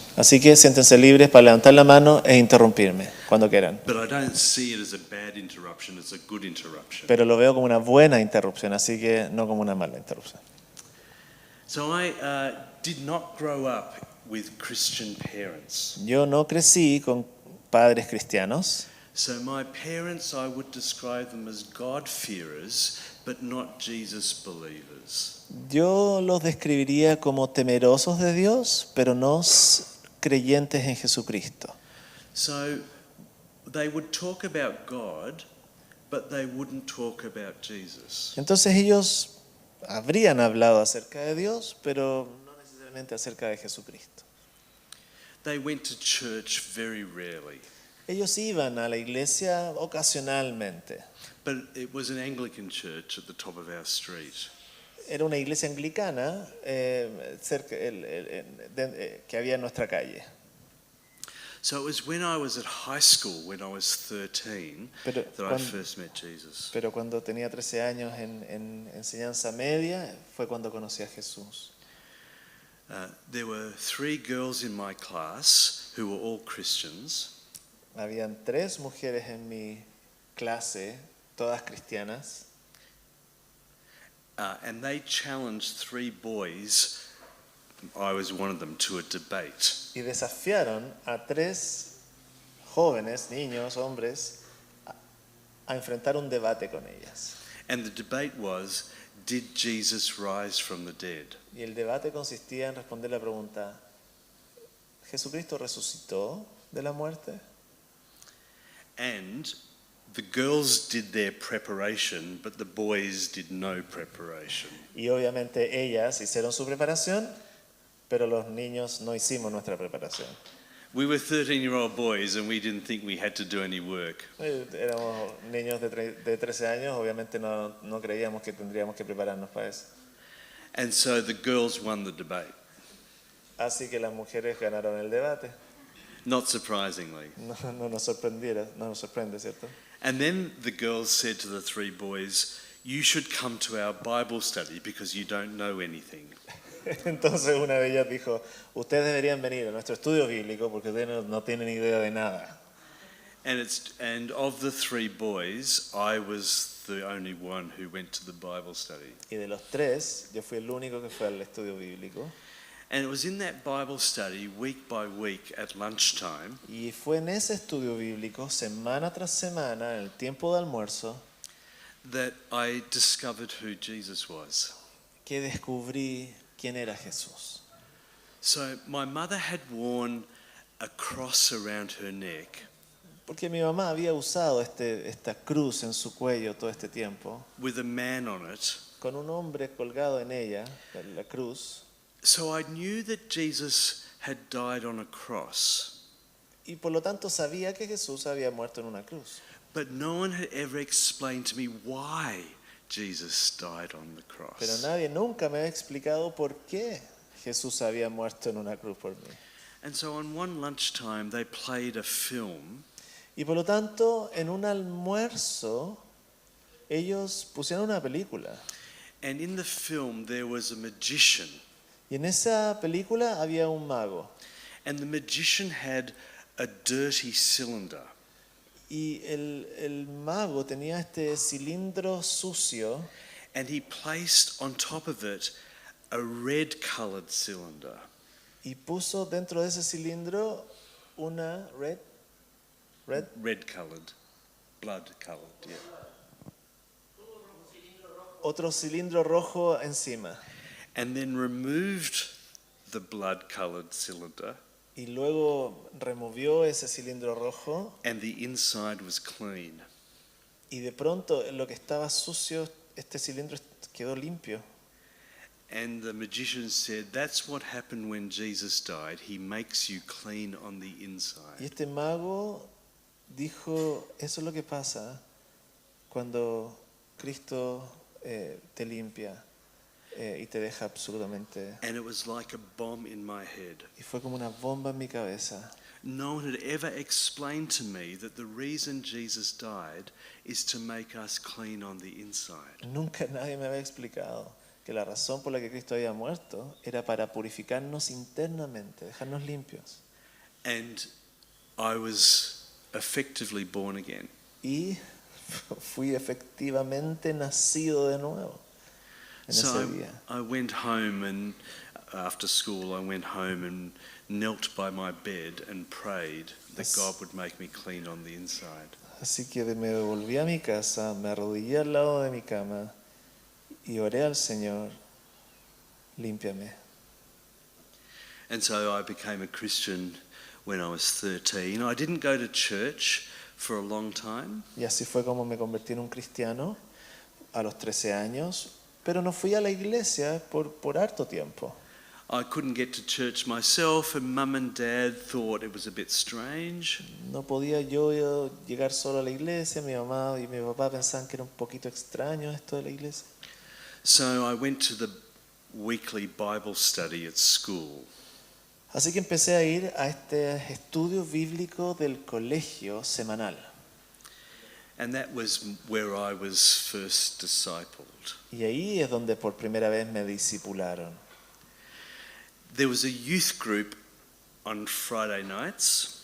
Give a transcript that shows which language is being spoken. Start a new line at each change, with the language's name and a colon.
Spanish: Así que siéntense libres para levantar la mano e interrumpirme cuando quieran.
English: But I don't see it as a bad interruption, it's a good interruption.
Spanish: Pero lo veo como una buena interrupción, así que no como una mala interrupción.
English: So I did not grow up with Christian parents.
Spanish: Yo no crecí con padres cristianos.
English: So my parents, I would describe them as God-fearers, but not Jesus believers.
Spanish: Yo los describiría como temerosos de Dios, pero no creyentes en Jesucristo.
English: So they would talk about God, but they wouldn't talk about Jesus.
Spanish: Entonces ellos habrían hablado acerca de Dios, pero no necesariamente acerca de Jesucristo.
English: They went to church very rarely.
Spanish: Ellos iban a la iglesia ocasionalmente.
English: But it was an Anglican church at the top of our street.
Spanish: Era una iglesia anglicana cerca, que había en nuestra calle.
English: So it was when I was at high school, when I was 13, that I first met Jesus.
Spanish: Pero cuando tenía 13 años en enseñanza media, fue cuando conocí a Jesús.
English: There were 3 girls in my class who were all Christians.
Spanish: Habían 3 mujeres en mi clase, todas cristianas.
English: And they challenged 3 boys, I was one of them, to a debate.
Spanish: Y desafiaron a 3 jóvenes, niños, hombres, a enfrentar un debate con ellas.
English: And the debate was, did Jesus rise from the dead?
Spanish: Y el debate consistía en responder la pregunta, ¿Jesucristo resucitó de la muerte?
English: And the girls did their preparation, but the boys did no preparation.
Spanish: Y obviamente ellas hicieron su preparación, pero los niños no hicimos nuestra preparación.
English: We were 13-year-old boys and we didn't think we had to do any work.
Spanish: Éramos niños de 13 años, obviamente no creíamos que tendríamos que prepararnos para eso.
English: And so the girls won the debate.
Spanish: Así que las mujeres ganaron el debate.
English: Not surprisingly.
Spanish: No nos sorprende, ¿cierto?
English: And then the girls said to the 3 boys, you should come to our Bible study because you don't know anything.
Spanish: Entonces una de ellas dijo, ustedes deberían venir a nuestro estudio bíblico porque ustedes no tienen idea de nada.
English: And of the 3 boys, I was the only one who went to the Bible study.
Spanish: Y de los 3, yo fui el único que fue al estudio bíblico.
English: And it was in that Bible study, week by week, at lunchtime,
Spanish: Y fue en ese estudio bíblico, semana tras semana, en el tiempo de almuerzo,
English: that I discovered who Jesus was.
Spanish: que descubrí quién era Jesús.
English: So my mother had worn a cross around her neck
Spanish: Porque mi mamá había usado esta cruz en su cuello todo este tiempo,
English: with a man on it.
Spanish: con un hombre colgado en ella, en la cruz.
English: So I knew that Jesus had died on a cross.
Spanish: Y por lo tanto sabía que Jesús había muerto en una cruz.
English: But no one had ever explained to me why Jesus died on the cross.
Spanish: Pero nadie nunca me había explicado por qué Jesús había muerto en una cruz por mí.
English: And so on one lunchtime they played a film.
Spanish: Y por lo tanto, en un almuerzo, ellos pusieron una película.
English: And in the film there was a magician.
Spanish: Y en esa película había un mago.
English: And the magician had a dirty cylinder.
Spanish: Y el mago tenía este cilindro sucio.
English: And he placed on top of it a red-colored cylinder.
Spanish: Y puso dentro de ese cilindro una
English: Red-colored, blood-colored, yeah.
Spanish: otro cilindro rojo encima.
English: And then removed the blood-colored cylinder.
Spanish: Y luego removió ese cilindro rojo.
English: And the inside was clean.
Spanish: Y de pronto lo que estaba sucio, este cilindro quedó limpio.
English: And the magician said, that's what happened when Jesus died. He makes you clean on the inside.
Spanish: Y este mago dijo, eso es lo que pasa cuando Cristo te limpia y te deja absolutamente.
English: And it was like a bomb in my head.
Spanish: Y fue como una bomba en mi cabeza.
English: No one had ever explained to me that the reason Jesus died is to make us clean on the inside.
Spanish: Nunca nadie me había explicado que la razón por la que Cristo había muerto era para purificarnos internamente, dejarnos limpios.
English: And I was effectively born again.
Spanish: Y fui efectivamente nacido de nuevo en
English: So
Spanish: ese día.
English: I went home, and after school I went home and knelt by my bed and prayed that God would make me clean on the inside.
Spanish: Así que me devolví a mi casa, me arrodillé al lado de mi cama y oré al Señor, límpiame.
English: And so I became a Christian when I was 13. I didn't go to church for a long time.
Spanish: Y así fue como me convertí en un cristiano a los 13 años, pero no fui a la iglesia por harto tiempo.
English: I couldn't get to church myself, and Mum and Dad thought it was a bit strange.
Spanish: No podía yo llegar solo a la iglesia, mi mamá y mi papá pensaban que era un poquito extraño esto de la iglesia.
English: So I went to the weekly Bible study at school.
Spanish: Así que empecé a ir a este estudio bíblico del colegio semanal.
English: And that was where I was first discipled.
Spanish: Y ahí es donde por primera vez me discipularon.
English: There was a youth group on Friday nights.